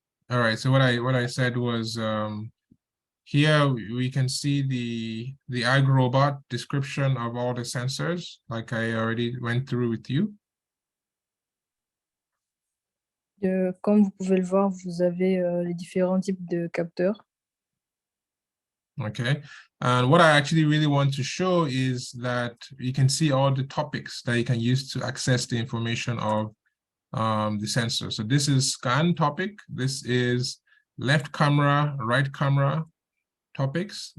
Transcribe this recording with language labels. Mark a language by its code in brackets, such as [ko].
[en] All right, so what I said was here we can see the Ag robot description of all the sensors, like I already went through with you. [fr] Comme vous pouvez le voir, vous avez les différents types de capteurs. [en] Okay, and what I actually really want to show is that you can see all the topics that you can use to access the information of the sensor. So this is scan topic. This is left camera, right camera topics.